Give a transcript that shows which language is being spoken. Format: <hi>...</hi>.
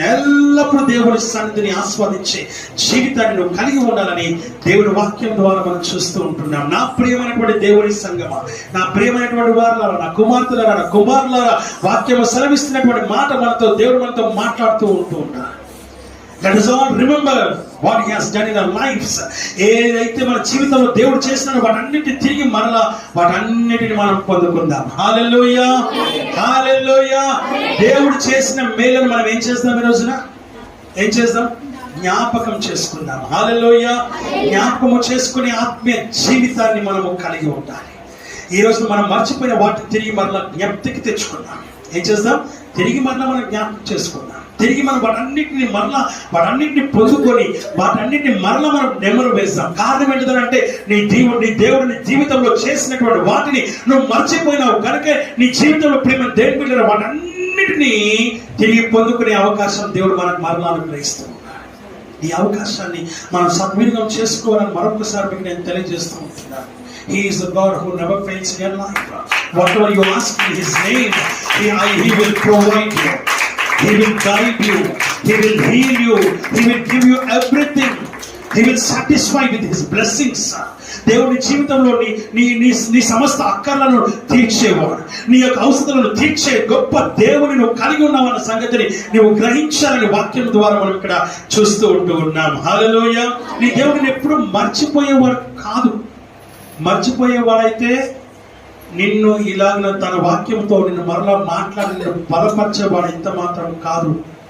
<te>ఎల్లప్పుడూ దేవుని సన్నిధిని ఆస్వాదించే జీవితాన్ని నువ్వు కలిగి ఉండాలని దేవుని వాక్యం ద్వారా మనం చూస్తూ ఉంటున్నాం. నా ప్రియమైనటువంటి దేవుని సంగమా, నా ప్రియమైనటువంటి వారులారా, నా కుమార్తెలారా, నా కుమారులారా, వాక్యం సెలవిస్తున్నటువంటి మాట మనతో దేవుడు మనతో మాట్లాడుతూ ఉంటూ ఉన్నారు.</te> <en>Let us all remember what he has done in our lives.</en> <te>ఏదైతే మన జీవితంలో దేవుడు చేసినాడో వాటన్నిటిని తిరిగి మరలా వాటన్నిటిని మనం పొందుకుందాం. హల్లెలూయా, హల్లెలూయా. దేవుడు చేసిన మేలను మనం ఏం చేద్దాం? ఈ రోజున ఏం చేద్దాం? జ్ఞాపకం చేసుకుందాం. హల్లెలూయా. జ్ఞాపకము చేసుకునే ఆత్మీయ జీవితాన్ని మనము కలిగి ఉండాలి. ఈ రోజు మనం మర్చిపోయిన వాటిని తిరిగి మరలా జ్ఞప్తికి తెచ్చుకుందాం. ఏం చేద్దాం? తిరిగి మరలా మనం జ్ఞాపకం చేసుకుందాం. తిరిగి మనం వాటన్నిటిని పొందుకొని వాటన్నిటిని మరలా మనం నెమరు వేస్తాం. కారణం ఏంటంటే నీ దేవుడిని జీవితంలో చేసినటువంటి వాటిని నువ్వు మర్చిపోయినావు కనుక నీ జీవితంలో ప్రేమ దేవుని బిడ్డలు వాటన్నిటిని తిరిగి పొందుకునే అవకాశం దేవుడు మనకు మరలా అనుగ్రహిస్తూ ఉన్నాడు. ఈ అవకాశాన్ని మనం సద్వినియోగం చేసుకోవాలని మరొకసారి మీకు నేను తెలియజేస్తూ ఉంటున్నాను.</te> <en>He is the God who never fails in your life. Whatever you ask in His name, He will provide you. He will guide you. He will heal you. He will give you everything. He will satisfy with His blessings.</en> <te>దేవుని జీవితంలో నీ సమస్త అక్కర్లను తీర్చేవాడు, నీ యొక్క అవసరాలను తీర్చే గొప్ప దేవుని నువ్వు కలిగి ఉన్నావన్న సంగతిని నువ్వు గ్రహించాలని వాక్యం ద్వారా మనం ఇక్కడ చూస్తూ ఉంటూ ఉన్నాం. హల్లెలూయా. నీ దేవుడిని ఎప్పుడు మర్చిపోయేవాడు కాదు. మర్చిపోయేవాడైతే నిన్ను ఇలాగ తన వాక్యంతో నిన్ను మరలా మాట్లాడి బలపరిచేవాడు ఎంత మాత్రం కాదు.</te>